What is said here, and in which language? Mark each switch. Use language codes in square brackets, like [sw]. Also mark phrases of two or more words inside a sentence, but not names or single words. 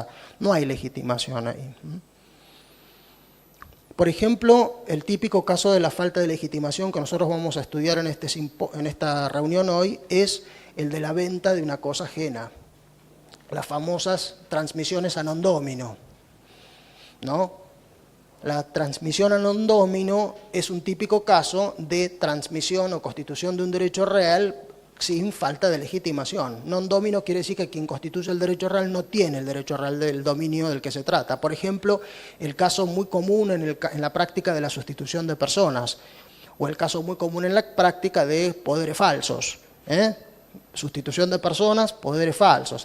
[es] No hay legitimación ahí. Por ejemplo, el típico caso de la falta de legitimación que nosotros vamos a estudiar en esta reunión hoy es el de la venta de una cosa ajena. Las famosas transmisiones [la] a non domino, [es] ¿no? La transmisión [la] a non domino [es] es un típico caso de transmisión o constitución de un derecho real sin falta de legitimación. [la] Non domino [es] quiere decir que quien constituye el derecho real no tiene el derecho real del dominio del que se trata. Por ejemplo, el caso muy común en la práctica de la sustitución de personas o el caso muy común en la práctica de poderes falsos. Sustitución de personas, poderes falsos.